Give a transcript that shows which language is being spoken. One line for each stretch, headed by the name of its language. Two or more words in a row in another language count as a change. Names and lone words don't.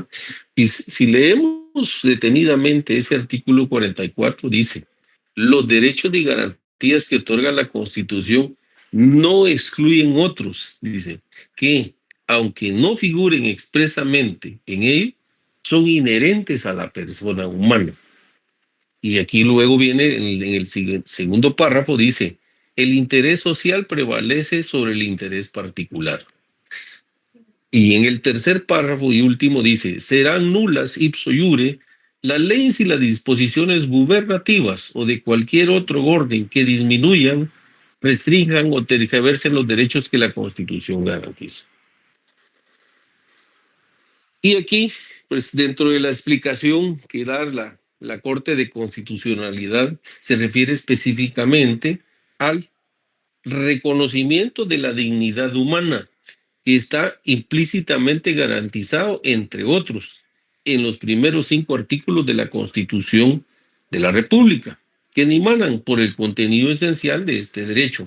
Spanish: Y si leemos detenidamente ese artículo 44, dice, los derechos y garantías que otorga la Constitución no excluyen otros, dice, que aunque no figuren expresamente en él, son inherentes a la persona humana. Y aquí luego viene en el segundo párrafo, dice, el interés social prevalece sobre el interés particular. Y en el tercer párrafo y último dice, serán nulas
Latin: ipso iure
Spanish: las leyes y las disposiciones gubernativas o de cualquier otro orden que disminuyan, restrinjan o tergiversen los derechos que la Constitución garantiza. Y aquí, pues dentro de la explicación que da la Corte de Constitucionalidad, se refiere específicamente al reconocimiento de la dignidad humana, que está implícitamente garantizado, entre otros, en los primeros 5 artículos de la Constitución de la República, que emanan por el contenido esencial de este derecho.